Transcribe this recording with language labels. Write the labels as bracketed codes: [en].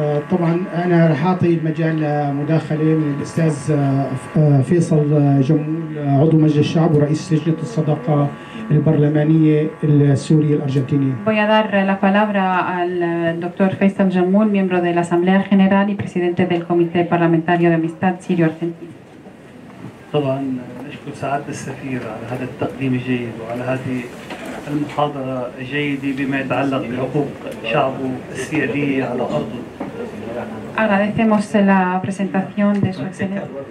[ar] طبعا انا رح اعطي المجال لمداخله من الاستاذ فيصل جمول عضو مجلس الشعب ورئيس لجنه الصداقه البرلمانيه السوريه الارجنتينيه. [es] Voy a dar la palabra al doctor Faisal Jammoul, miembro de la Asamblea General y presidente del Comité Parlamentario de Amistad Sirio-Argentina. [ar] طبعا نشكر سعادة السفير على هذا التقديم الجيد وعلى هذه المحاضرة الجيدة بما يتعلق بحقوق شعبه السيادية على أرضه. [es] Agradecemos la presentación de su excelencia.